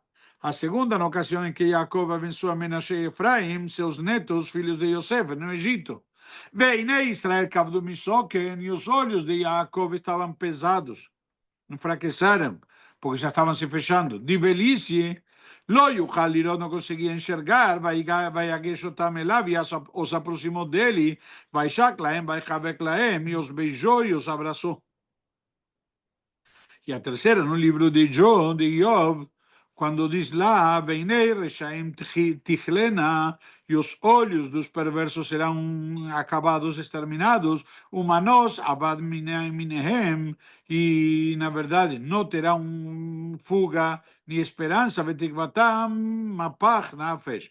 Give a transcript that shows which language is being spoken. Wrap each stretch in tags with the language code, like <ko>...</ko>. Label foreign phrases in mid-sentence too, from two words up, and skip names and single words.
<pt>A segunda, na ocasião em que Jacob abençoa Menashe e Efraim, seus netos, filhos de Yosef, no Egito.</pt> <he>ועיני ישראל כבדו מזקן,</he> <pt>e os olhos de Jacob estavam pesados, enfraqueceram, porque já estavam se fechando. De velhice,</pt> <he>לא יוכל לראות,</he> <pt>não conseguia enxergar,</pt> <he>ויגש אותם אליו,</he> <pt>e os aproximou dele,</pt> <he>וישק להם, ויחבק להם,</he> <pt>e os beijou e os abraçou. E a terceira, no livro de Jó, de Iov, quando diz lá,</pt> <he>ועיני רשעים תכלינה,</he> <pt>e os olhos dos perversos serão acabados, exterminados,</pt> <he>ומנוס אבד מנהם,</he> <pt>e na verdade não terão fuga nem esperança,</pt> <he>ותקותם מפח נפש.</he>